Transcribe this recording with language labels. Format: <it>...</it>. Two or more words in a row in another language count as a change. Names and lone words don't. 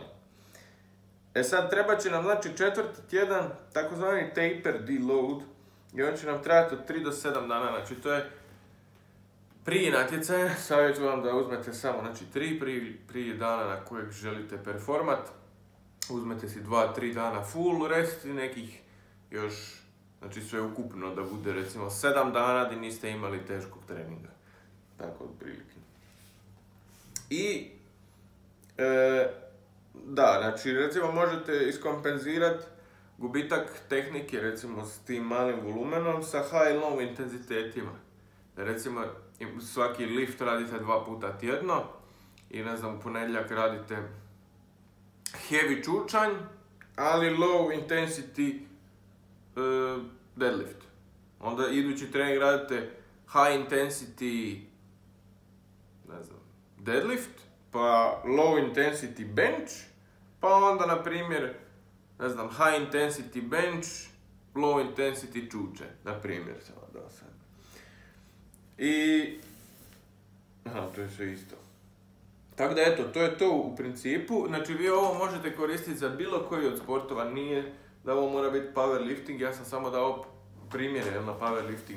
<hr>E sad, treba će nam, znači, 4. tjedan, takozvani</hr> <en>taper deload,</en> <hr>i on će nam trajati od 3 do 7 dana, znači to je prije natjecaja, savjetujem vam da uzmete samo, znači, 3 prije dana na kojeg želite performat, uzmete si 2-3 dana</hr> <en>full rest</en> <hr>i nekih još, znači sve ukupno da bude recimo 7 dana gdje niste imali teškog treninga. Tako otprilike. I da, znači recimo možete iskompenzirati gubitak tehnike recimo s tim malim volumenom sa high-low intenzitetima. Recimo svaki lift radite 2 puta tjedno i ne znam, u ponedjeljak radite heavy čučanj, ali</hr> <en>low intensity deadlift.</en> <hr>Onda idući trening radite</hr> <en>high intensity,</en> <hr>ne znam,</hr> <en>deadlift, pa low intensity bench,</en> <hr>pa onda na primjer, ne znam,</hr> <en>high intensity bench, low intensity</en> <hr>čučanj, na primjer, samo da sad. I to je sve isto. Tako da eto, to je to u principu. Znači vi ovo možete koristiti za bilo koji od sportova, nije da ovo mora biti powerlifting, ja sam samo dao primjere na powerliftingu.</hr>